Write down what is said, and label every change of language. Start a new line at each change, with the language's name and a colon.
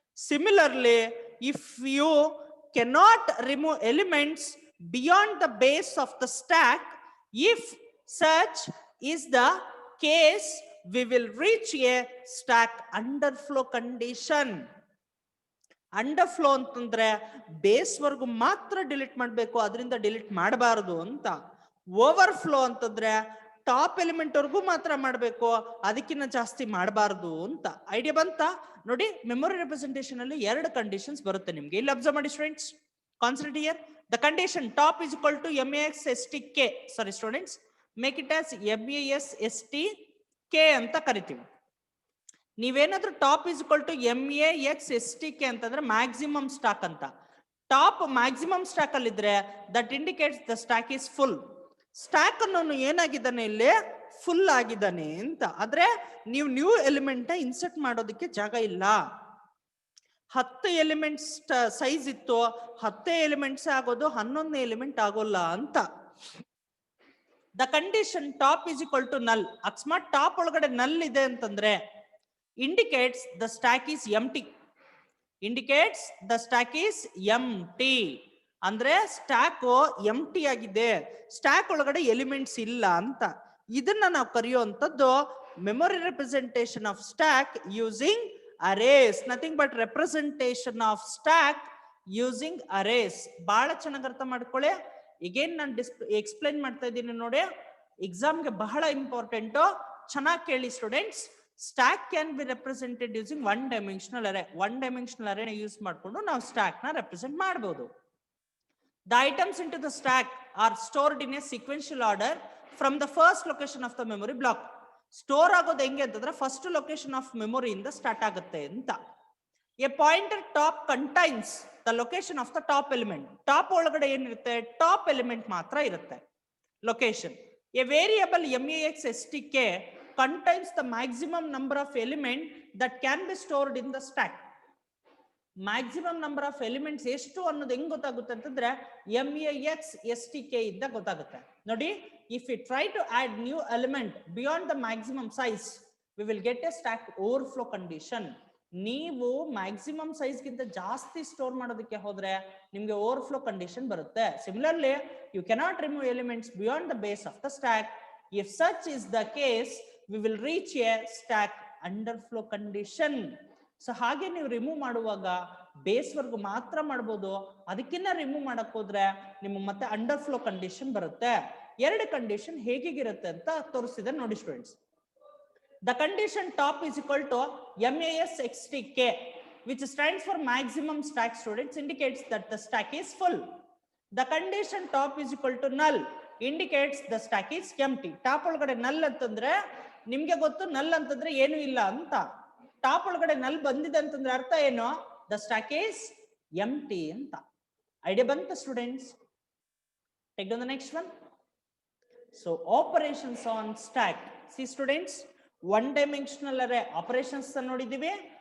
English: Similarly, if you cannot remove elements beyond the base of the stack, if such is the case, we will reach a stack underflow condition.
Kannada: ಅಂಡರ್ಫ್ಲೋ ಅಂತಂದ್ರೆ base ವರ್ಗು ಮಾತ್ರ delete ಮಾಡಬೇಕು, ಅದರಿಂದ delete ಮಾಡಬಾರದು ಅಂತ. Overflow ಅಂತಂದ್ರೆ top element ವರ್ಗು ಮಾತ್ರ ಮಾಡಬೇಕು, ಅದಕ್ಕಿಂತ ಜಾಸ್ತಿ ಮಾಡಬಾರದು ಅಂತ. ಐಡಿಯಾ ಬಂತ? ನೋಡಿ ಮೆಮೊರಿ ರೆಪ್ರೆಸೆಂಟೇಷನ್ ಅಲ್ಲಿ 2 ಕಂಡೀಷನ್ಸ್ ಬರುತ್ತೆ ನಿಮ್ಗೆ. ಇಲ್ಲಿ ಅಬ್ಸರ್ವ್ ಮಾಡಿ students,
English: Concentrate here. The condition top is equal to MAX/STK. Sorry students, make it as MAS/STK
Kannada: ಅಂತ ಕರಿತೀವಿ. ನೀವೇನಾದ್ರೂ top is equal to MAX/STK ಅಂತಂದ್ರೆ ಮ್ಯಾಕ್ಸಿಮಮ್ ಸ್ಟಾಕ್ ಅಂತ.
English: Top maximum stack ಅಲ್ಲಿ ಇದ್ರೆ that indicates the stack is full.
Kannada: Stock ಅನ್ನು ಏನಾಗಿದ್ದಾನೆ ಇಲ್ಲಿ, full ಆಗಿದ್ದಾನೆ ಅಂತ. ಆದ್ರೆ ನೀವು ನ್ಯೂ ಎಲಿಮೆಂಟ್ ಇನ್ಸರ್ಟ್ ಮಾಡೋದಕ್ಕೆ ಜಾಗ ಇಲ್ಲ. 10 ಎಲಿಮೆಂಟ್ಸ್ ಸೈಜ್ ಇತ್ತು, 10 ಎಲಿಮೆಂಟ್ಸ್ ಆಗೋದು, 11 ಎಲಿಮೆಂಟ್ ಆಗೋಲ್ಲ ಅಂತ.
English: The condition top is equal to null.
Kannada: ಅಕಸ್ಮಾತ್ ಟಾಪ್ ಒಳಗಡೆ ನಲ್ ಇದೆ ಅಂತಂದ್ರೆ
English: indicates the stack is empty. Indicates the stack is empty.
Kannada: ಅಂದ್ರೆ ಸ್ಟಾಕ್ ಎಂಟಿ ಆಗಿದೆ, ಸ್ಟಾಕ್ ಒಳಗಡೆ ಎಲಿಮೆಂಟ್ಸ್ ಇಲ್ಲ ಅಂತ. ಇದನ್ನ ನಾವು ಕರೆಯುವಂತದ್ದು
English: Memory representation of stack using arrays. Nothing but representation of stack using arrays.
Kannada: ಬಹಳ ಚೆನ್ನಾಗಿ ಅರ್ಥ ಮಾಡ್ಕೊಳ್ಳಿ. ಈಗೇನ್ ನಾನು ಎಕ್ಸ್ಪ್ಲೈನ್ ಮಾಡ್ತಾ ಇದ್ದೀನಿ ನೋಡಿ, ಎಕ್ಸಾಮ್ಗೆ ಬಹಳ ಇಂಪಾರ್ಟೆಂಟ್. ಚೆನ್ನಾಗಿ ಕೇಳಿ students.
English: Stack can be represented using one dimensional array.
Kannada: One dimensional array use ಮಾಡಿಕೊಂಡು ನಾವು ಸ್ಟಾಕ್ ನ ರೆಪ್ರೆಸೆಂಟ್ ಮಾಡಬಹುದು.
English: The items into the stack are stored in a sequential order from the first location of the memory block.
Kannada: Store ಆಗೋದು ಹೆಂಗೆ ಅಂತಂದ್ರೆ first location of memory ಇಂದ start ಆಗುತ್ತೆ ಅಂತ.
English: A pointer top contains the location of the top element.
Kannada: Top ಒಳಗಡೆ ಏನಿರುತ್ತೆ, top element ಮಾತ್ರ ಇರುತ್ತೆ location.
English: A variable MAX/STK contains the maximum number of elements that can be stored in the stack.
Kannada: Maximum number of elements ಎಷ್ಟು ಅನ್ನೋದು ಹೆಂಗ್ ಗೊತ್ತಾಗುತ್ತೆ ಅಂತಂದ್ರೆ MAX/STK ಇಂದ ಗೊತ್ತಾಗುತ್ತೆ.
English: ನೋಡಿ, if you try to add new element beyond the maximum size, we will get a stack overflow condition.
Kannada: ನೀವು maximum size ಗಿಂತ ಜಾಸ್ತಿ ಸ್ಟೋರ್ ಮಾಡೋದಕ್ಕೆ ಹೋದ್ರೆ ನಿಮ್ಗೆ ಓವರ್ಫ್ಲೋ ಕಂಡೀಷನ್ ಬರುತ್ತೆ.
English: Similarly, you cannot remove elements beyond the base of the stack. If such is the case, we will reach a stack underflow condition.
Kannada: So ಹಾಗೆ ನೀವು remove ಮಾಡುವಾಗ ಬೇಸ್ ವರ್ಗು ಮಾತ್ರ ಮಾಡಬಹುದು, ಅದಕ್ಕಿಂತ ರಿಮೂವ್ ಮಾಡಕ್ ಹೋದ್ರೆ ನಿಮ್ಗೆ ಮತ್ತೆ ಅಂಡರ್ಫ್ಲೋ ಕಂಡೀಷನ್ ಬರುತ್ತೆ. 2 ಕಂಡೀಷನ್ ಹೇಗಿರುತ್ತೆ ಅಂತ ತೋರಿಸಿದೆ ನೋಡಿ students.
English: The condition top is equal to MAS/STK which stands for maximum stack students indicates that the stack is full. The condition top is equal to null indicates the stack is empty.
Kannada: Top ಒಳಗಡೆ ನಲ್ ಅಂತಂದ್ರೆ ನಿಮ್ಗೆ ಗೊತ್ತು, ನಲ್ ಅಂತಂದ್ರೆ ಏನು ಇಲ್ಲ ಅಂತ. ಟಾಪ್ ಒಳಗಡೆ ನಲ್ ಬಂದಿದೆ ಅಂತಂದ್ರೆ ಅರ್ಥ ಏನು, ದ ಸ್ಟಾಕ್ ಈಸ್ ಎಂಟಿ ಅಂತ.
English: Idea ಬಂತ students? Take down the next one. So operations on stack. See students, one dimensional array operations ನೋಡಿದೀವಿ.